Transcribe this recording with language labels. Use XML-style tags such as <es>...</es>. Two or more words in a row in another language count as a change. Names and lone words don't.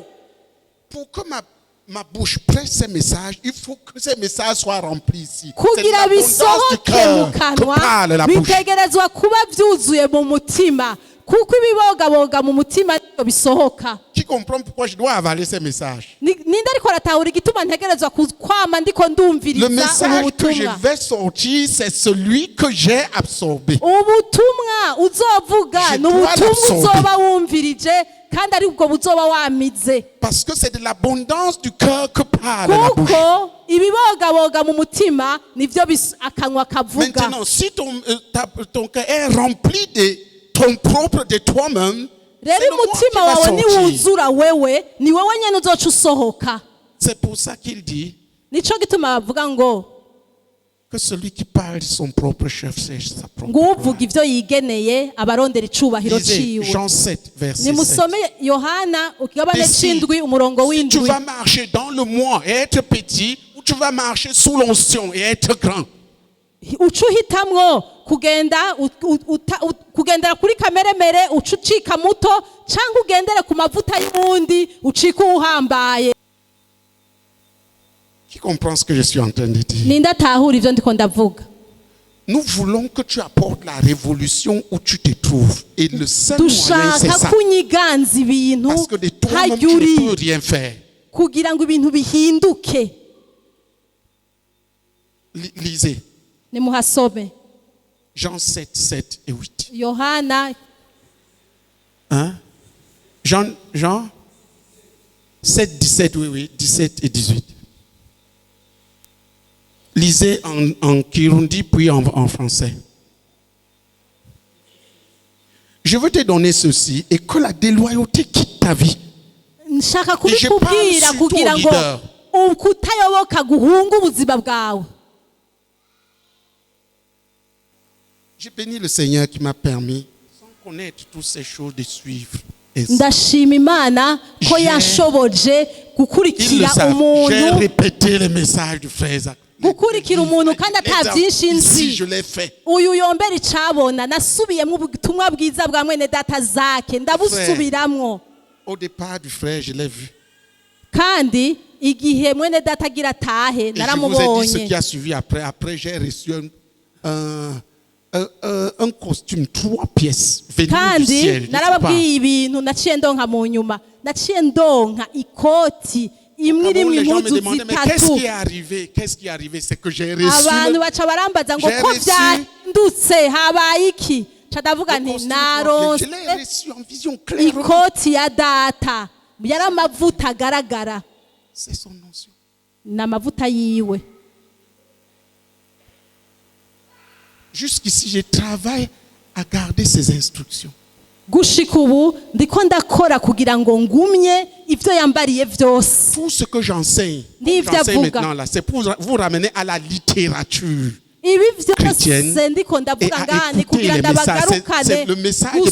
<fr>Pour que ma bouche presse ces messages, il faut que ces messages soient remplis ici. C'est de</fr> <rn>kugira</rn> <fr>l'abondance du</fr> <rn>bisohoke mu</rn> <fr>cœur que</fr> <rn>kanwa</rn> <fr>parle la bouche.</fr> <rn>bitegerezwa kuba byuzuye mu mutima kuko ibibogaboga mu mutima nibyo bisohoka.</rn> <fr>Qui comprend pourquoi je dois avaler ces messages?</fr> <rn>ninde ariko aratahura igituma ntegerezwa kwama ndiko</rn> <fr>Le</fr> <rn>ndumviriza ubu</rn> <fr>message que je</fr> <rn>butumwa.</rn> <fr>vais sortir, c'est celui que j'ai absorbé.</fr> <rn>ubutumwa uzovuga</rn> <fr>Je</fr> <rn>ni</rn> <fr>dois</fr> <rn>ubutumwa</rn> <fr>l'absorber.</fr> <rn>uzoba wumvirije kandi ari ubwo buzoba wamize</rn> <fr>Parce que c'est de l'abondance du cœur que parle la bouche.</fr> <rn>kuko ibibogaboga mu mutima nivyo akanwa kavuga.</rn> <fr>Maintenant, si ton cœur est rempli de ton propre, de toi-même, c'est</fr> <rn>rero</rn> <fr>le mot qui</fr> <rn>umutima</rn> <fr>va</fr> <rn>wawe</rn> <fr>sortir.</fr> <rn>niwuzura wewe ni wewe nyene uzoca usohoka.</rn> <fr>C'est pour ça qu'il dit</fr> <rn>nico gituma bavuga ngo</rn> <fr>que celui qui parle de son propre chef, c'est sa propre</fr> <rn>nguvuga</rn> <fr>gloire.</fr> <rn>ivyo yigeneye abarondera icubahiro</rn> <fr>Lisez</fr> <rn>ciwe.</rn> <fr>Jean 7, verset 7.</fr> <rn>nimusome yohana ukigabane</rn> <fr>Décide</fr> <rn>c'indwi umurongo</rn> <fr>Si tu</fr> <rn>w'indwi.</rn> <fr>vas marcher dans le moi et être petit, ou tu vas marcher sous l'onction et être grand.</fr> <rn>uca uhitamwo kugendera kuri kameremere uca ucika muto cyangwa ugendere ku mavuta y'uwundi ucika uwuhambaye.</rn> <fr>Qui comprend ce que je suis en train de dire?</fr> <rn>ninde atahura ivyo ndiko ndavuga.</rn> <fr>Nous voulons que tu apportes la révolution où tu te trouves. Et le seul moyen, c'est</fr> <rn>dushaka</rn> <fr>ça.</fr> <rn>kunyiganza ibintu</rn> <fr>Parce que de toi-même, tu</fr> <rn>harya uri</rn> <fr>ne peux rien faire.</fr> <rn>kugira ngo ibintu bihinduke.</rn> <fr>Lisez</fr> <rn>nimuhasome</rn> <fr>Jean 7, 7 et 8.</fr> <rn>yohana</rn> <fr>Hein? Jean 7, 17, oui, 17 et 18. Lisez en Kirundi puis en français. Je veux te donner ceci et que la déloyauté quitte ta vie.</fr> <rn>nshaka</rn> <fr>Et je parle</fr> <rn>kubikubwira</rn> <fr>surtout</fr> <rn>kugira</rn> <fr>aux</fr> <rn>ngo</rn> <fr>leaders.</fr> <rn>ukutayoboka guhunga ubuzima bwawe.</rn> <fr>J'ai béni le Seigneur qui m'a permis, sans connaître toutes ces choses, de suivre. Et</fr> <rn>ndashima imana ko</rn> <fr>J'ai-</fr> <rn>yashoboje</rn> <fr>ils le</fr> <rn>gukurikira</rn> <fr>savent. J'ai</fr> <rn>umuntu</rn> <fr>répété les messages du frère Isaac.</fr> <rn>gukurikira umuntu kandi ata byinshi</rn> <fr>Ici,</fr> <rn>nzi.</rn> <fr>je l'ai fait.</fr> <rn>uyu yombera icabona nasubiyemo ubutumwa bwiza bwa mwene data zake ndabusubiramwo.</rn> <fr>Au départ du frère, je l'ai vu.</fr> <rn>kandi igihe mwene data agira atahe</rn> <fr>Et je vous ai dit ce qui</fr> <rn>naramubonye.</rn> <fr>a suivi après. Après, j'ai reçu un costume 3 pièces venu du</fr> <rn>kandi</rn> <fr>ciel. Je sais pas.</fr> <rn>narababwiye ibintu naciye ndonka mu nyuma naciye ndonka ikoti imwe</rn> <fr>Avant,</fr> <rn>irimo</rn> <fr>les gens me</fr> <rn>impuzu</rn> <fr>demandaient, mais qu'est-ce</fr> <rn>zitatu.</rn> <fr>qui est arrivé? Qu'est-ce qui est arrivé? C'est que j'ai reçu</fr> <rn>abantu</rn> <fr>le,</fr> <rn>baca barambaza ngo</rn> <fr>J'ai</fr> <rn>ko</rn> <fr>reçu-</fr> <rn>byandutse habaye iki ca ndavuga</rn> <fr>le</fr> <rn>nti</rn> <fr>costume 3 pièces. Je l'ai</fr> <rn>naronse</rn> <fr>reçu en vision clairement.</fr> <rn>ikoti ya data yari amavuta agaragara</rn> <fr>C'est son notion.</fr> <rn>ni amavuta yiwe.</rn> <fr>Jusqu'ici, je travaille à garder ces instructions.</fr> <rn>gushika ubu ndiko ndakora kugira ngo ngumye ivyo yambariye vyose.</rn> <fr>Tout ce que j'enseigne</fr> <rn>N'ivyo</rn> <fr>maintenant</fr> <rn>avuga.</rn> <fr>là, c'est pour vous ramener à la littérature.</fr> <rn>ibi</rn> <fr>Chrétienne</fr> <rn>vyose ndiko</rn> <fr>et</fr> <rn>ndavuga</rn> <fr>à</fr> <rn>ngani</rn> <fr>écouter</fr> <rn>kugira</rn> <fr>les messages.</fr> <rn>ndabagarukane</rn> <fr>C'est le message de</fr>